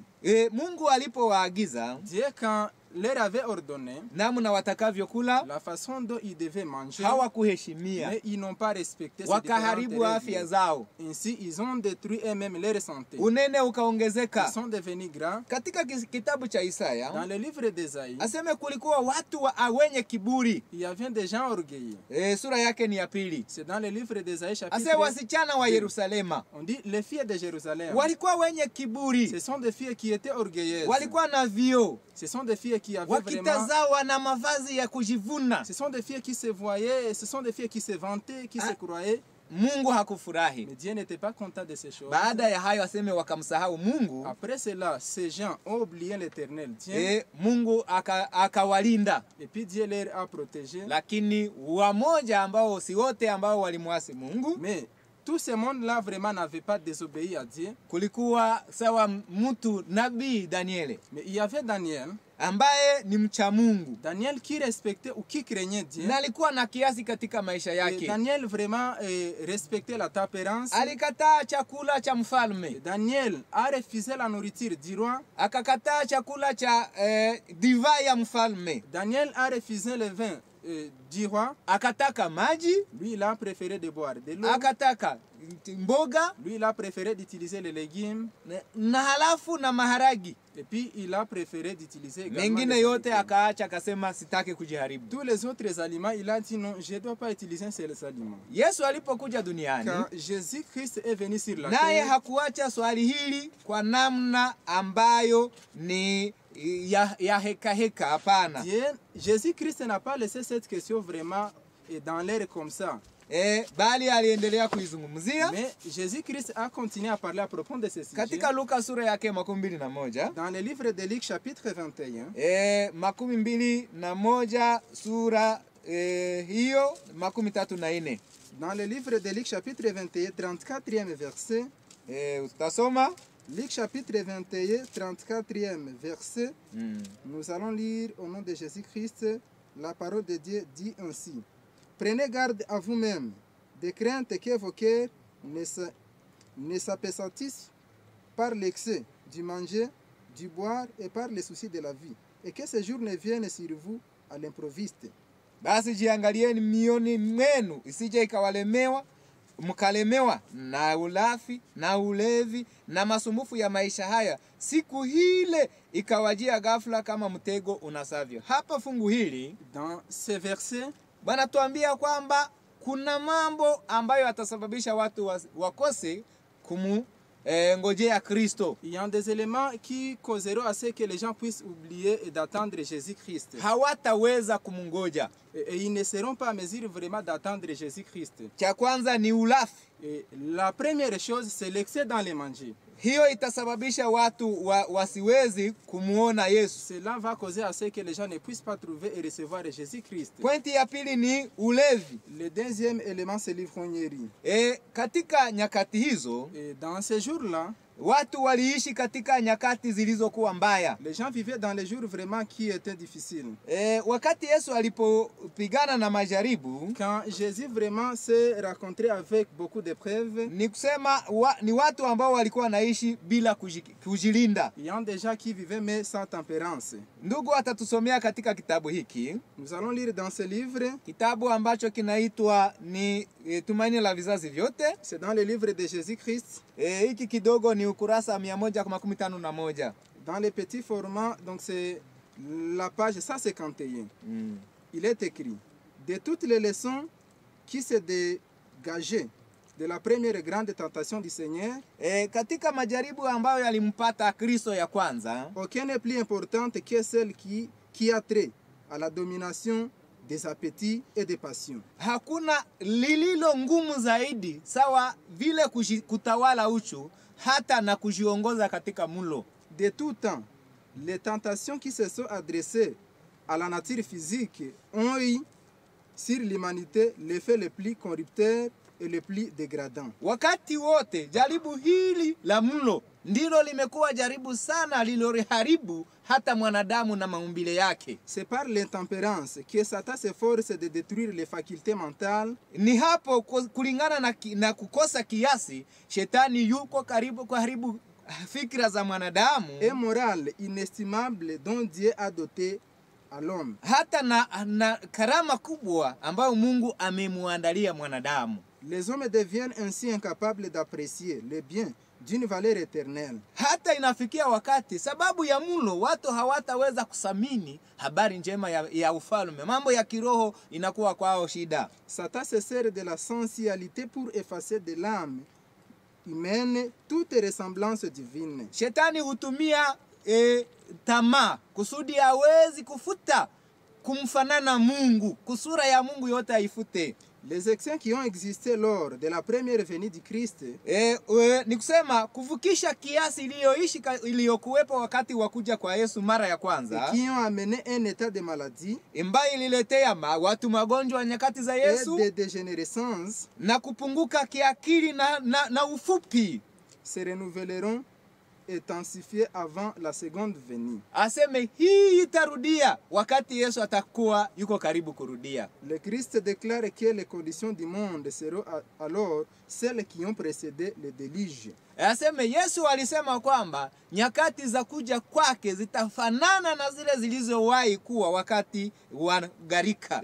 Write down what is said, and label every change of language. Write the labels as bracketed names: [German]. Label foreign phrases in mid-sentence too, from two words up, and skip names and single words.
[Swahili] Mungu alipowaagiza [French] Dieu, quand leur avait ordonné [Swahili] namna watakavyokula, [French] la façon dont ils devaient manger, [Swahili] hawakuheshimia, [French] mais ils n'ont pas respecté ces [Swahili] wakaharibu [French] différentes [Swahili] afya [French] règles. [Swahili] zao, [French] Ainsi, ils ont détruit eux-mêmes leur santé. [Swahili] unene [French] Ils [Swahili] ukaongezeka. [French] sont devenus grands. [Swahili] Katika kitabu cha [French] Dans Isaya le livre d'Ésaïe, [Swahili] aseme kulikuwa watu wenye kiburi. [French] il y avait des gens orgueilleux. [Swahili] Sura yake ni ya 2. [French] C'est dans le livre d'Ésaïe [Swahili] Ase [French] chapitre. [Swahili] wasichana wa Yerusalema [French] On dit les filles de Jérusalem. [Swahili] walikuwa wenye kiburi, [French] Ce sont des filles qui étaient orgueilleuses. [Swahili] walikuwa na vio, [French] Ce sont des filles qui avaient vraiment. [Swahili] wakitazawa na mavazi ya kujivuna. [French] Ce sont des filles qui se voyaient, ce sont des filles qui se vantaient, qui se croyaient. [Swahili] Mungu hakufurahi. [French] Mais Dieu n'était pas content de ces choses. [Swahili] Baada ya hayo aseme wakamsahau Mungu. [French] Après cela, ces gens ont oublié l'Éternel Dieu. [Swahili] Mungu akawalinda, [French] Et puis Dieu leur a protégé. [Swahili] lakini wamoja ambao si wote ambao walimwasi Mungu. [French] Mais tout ce monde-là vraiment n'avait pas désobéi à Dieu. [Swahili] Kulikuwa sawa mtu nabii Danieli [French] Mais il y avait Daniel. [Swahili] ambaye ni mcha Mungu, [French] Daniel qui respectait ou qui craignait Dieu. [Swahili] na alikuwa na kiasi katika maisha [French] Et [Swahili] yake. [French] Daniel vraiment respectait la tempérance. [Swahili] Alikataa chakula cha mfalme, [French] Daniel a refusé la nourriture du roi. [Swahili] akakataa chakula cha divai ya mfalme. [French] Daniel a refusé le vin du roi, [Swahili] akataka maji, [French] lui il a préféré de boire de l'eau, [Swahili] akataka mboga, [French] lui il a préféré d'utiliser les légumes, [Swahili] na halafu na maharagi. [French] et puis il a préféré d'utiliser également [Swahili] Mengine [French] les [Swahili] yote [French] légumes. [Swahili] akaacha, akasema sitaki kujiharibu. [French] Tous les autres aliments, il a dit non, je ne dois pas utiliser ces aliments. [Swahili] Yesu alipokuja duniani, [French] Quand Jésus-Christ est venu sur la [Swahili] naye [French] terre, [Swahili] hakuacha swali hili kwa namna ambayo ni ya heka heka. Hapana. [French] Jésus-Christ n'a pas laissé cette question vraiment dans l'air comme ça. [Swahili] Bali aliendelea kuizungumzia. [French] Mais Jésus-Christ a continué à parler à propos de ce sujet. [Swahili] Katika Luka sura yake 21. [French] Dans le livre de Luc chapitre 21. [Swahili] 21 sura hiyo 34. [French] Dans le livre de Luc chapitre 21 34e verset. [Swahili] Utasoma [French] Luc chapitre 21 34e verset. Nous allons lire au nom de Jésus-Christ. La parole de Dieu dit ainsi: Prenez garde à vous-même, de crainte que vos cœurs ne s'apesantissent par l'excès du manger, du boire et par les soucis de la vie, et que ce jour ne vienne sur vous à l'improviste. [Swahili] Basi jiangalieni mioni mwenu isije ikawalemewa mkalemewa na ulafi na ulevi na masumbufu ya maisha haya, siku hile ikawajia ghafla kama mtego unasavyo. Hapa fungu hili, [French] dans ce verset, [Swahili] Bwana tuambia kwamba kuna mambo ambayo atasababisha watu wakose ngojea Kristo. [French] Il y a des éléments qui causeront à ce que les gens puissent oublier d'attendre Jésus-Christ. [Swahili] Hawataweza kumungoja. [French] Et ils ne seront pas à mesure vraiment d'attendre Jésus-Christ. [Swahili] Cha kwanza ni ulafi. [French] Et la première chose, c'est l'excès dans les manger. [Swahili] Hiyo itasababisha watu wasiwezi kumuona Yesu. [French] Cela va causer à ce que les gens ne puissent pas trouver et recevoir Jésus-Christ. [Swahili] Pointi ya pili ni ulevi. [French] Le deuxième élément, c'est l'ivrognerie. [Swahili] Katika nyakati hizo, [French] et dans ces jours-là, [Swahili] watu waliishi katika nyakati zilizokuwa mbaya. [French] Les gens vivaient dans les jours vraiment qui étaient difficiles. [Swahili] Wakati Yesu alipopigana na majaribu, [French] quand Jésus vraiment s'est rencontré avec beaucoup d'épreuves, [Swahili] ni kusema ni watu ambao walikuwa naishi bila kujilinda. [French] Il y a des gens qui vivaient mais sans tempérance. [Swahili] Ndugu atatusomea katika kitabu hiki. [French] Nous allons lire dans ce livre. [Swahili] Kitabu ambacho kinaitwa ni Tumaini la Vizazi Vyote. [French] C'est dans le livre de Jésus-Christ. [Swahili] Hiki kidogo ni ukurasa 151. [French] Dans le petit format, donc c'est la page 151. Il est écrit: de toutes les leçons qui se dégageaient de la première grande tentation du Seigneur, [Swahili] katika majaribu ambayo yalimpata Kristo ya kwanza, [French] aucune n'est plus importante que celle qui a trait à la domination des appétits et des passions. [Swahili] Hakuna lililo ngumu zaidi sawa vile kutawala uchu hata na kujiongoza katika mlo. [French] De tout temps, les tentations qui se sont adressées à la nature physique ont eu sur l'humanité l'effet le plus corrupteur et le plus dégradant. [Swahili] Wakati wote jaribu hili la mlo ndilo limekuwa jaribu sana liloriharibu hata mwanadamu na maumbile yake. [French] C'est par l'intempérance que Satan s'efforce de détruire les facultés mentales. [Swahili] Ni hapo kulingana na kukosa kiasi, shetani yuko karibu kuharibu fikra za mwanadamu. [French] Et morale inestimable dont Dieu a doté à l'homme. [Swahili] Hata na karama kubwa ambayo Mungu amemuandalia mwanadamu. [French] Les hommes deviennent ainsi incapables d'apprécier le bien d'une valeur éternelle. [Swahili] Hata inafikia wakati sababu ya mlo watu hawataweza kusamini habari njema ya ufalme. Mambo ya kiroho inakuwa kwao shida. [French] Satan se sert de la sensualité pour effacer de l'âme humaine toute ressemblance divine. [Swahili] Shetani hutumia tamaa kusudi hawezi kufuta kumfanana Mungu, kusura ya Mungu yote haifute. [French] Les excès qui ont existé lors de la première venue du Christ, [Swahili] ni kusema kuvukisha kiasi iliyokuwepo wakati wa kuja kwa Yesu mara ya kwanza, [French] qui ont amené un état de maladie, [Swahili] ambayo ililetea watu magonjwa nyakati za Yesu, [French] et de dégénérescence, [Swahili] na kupunguka kiakili na ufupi, [French] se renouveleront intensifiée avant la seconde venue. [Swahili] Aseme hii itarudia wakati Yesu atakuwa yuko karibu kurudia. [French] Le Christ déclare que les conditions du monde seront alors celles qui ont précédé le déluge. [Swahili] Aseme Yesu alisema kwamba nyakati za kuja kwake zitafanana na zile zilizowahi kuwa wakati wa gharika,